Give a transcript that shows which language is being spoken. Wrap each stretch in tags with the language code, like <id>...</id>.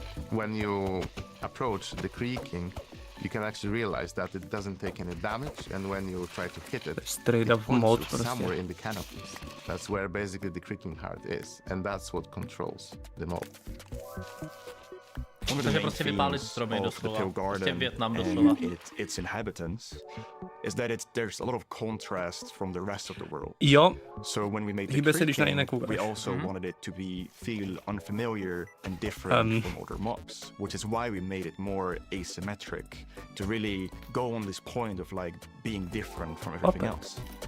<en>When you approach the creaking, you can actually realize that it doesn't take any damage, and when you try to hit it, straight up mode somewhere in the canopies. That's where basically the creaking heart is, and that's what controls the mob.</en> <cs>Takže prostě vypálit stromy doslova. Prostě Vietnam doslova.</cs> <en>Its inhabitants is that there's a lot of contrast from the rest of the world.</en> <cs>Jo.</cs> <en>So when we made the creaking, we also wanted it to feel unfamiliar and different from other mobs, which is why we made it more asymmetric, to really go on this point of like being different from everything else.</en>